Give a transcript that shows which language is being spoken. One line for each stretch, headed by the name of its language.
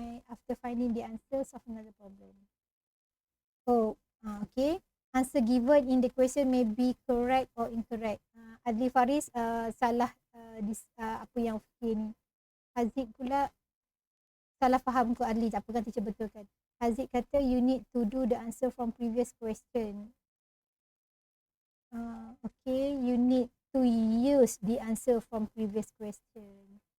English: After finding the answer, solve another problem. Oh, okay. Answer given in the question may be correct or incorrect.
Malay: Adli Faris salah apa yang ni. Haziq pula salah faham ke Adli, tak apa kan teacher betulkan.
English: Haziq
Malay: kata
English: you need to do the answer from previous question. Okay, you need to use the answer from previous question.